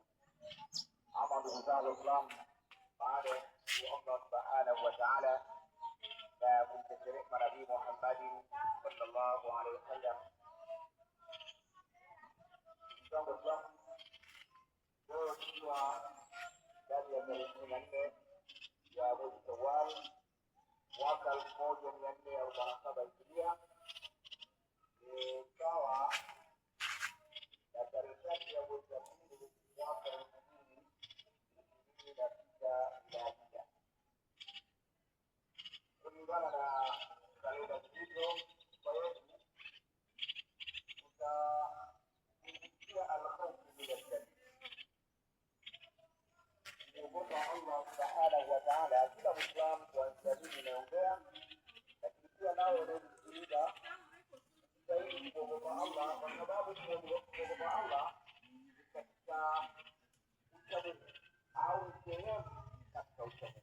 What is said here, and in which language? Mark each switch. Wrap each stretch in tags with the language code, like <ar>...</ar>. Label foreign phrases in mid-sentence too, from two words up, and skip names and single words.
<ar>اما بهذا الاسلام بعد الله سبحانه وتعالى</ar> <sw>na kumtekeleza Nabii Muhammad</sw> <ar>صلى الله عليه وسلم.</ar> <sw>Leo tukiwa ndani ya tarehe 14 ya mwezi Shawwal mwaka 1447 Hijiria, sawa na tarehe 3 ya mwezi wa pili mwaka 2026 kulingana na kalenda hizo. Kwa hiyo tutaingia</sw> <ar>الخوف من الجنة,</ar> <sw>kuogopa Allah</sw> <ar>سبحانه وتعالى.</ar> <sw>Kila Muislamu kuanzia mimi naongea, lakini pia nawe unayesikiliza stahili kuogopa Allah, kwa sababu kuogopa Allah katika uchamungu au sehemu katika uchamungu.</sw>